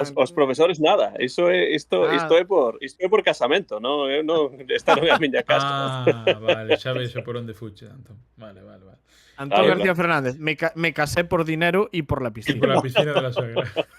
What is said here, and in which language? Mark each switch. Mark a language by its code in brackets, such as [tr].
[gl] os profesores nada, isto é por casamento, non, eu non esta non é a miña casa. Vale, xa veixo por onde fuche, Antón. Vale. [es] Antón García Fernández, me casé por dinero y por la piscina. Y por la piscina de la suegra.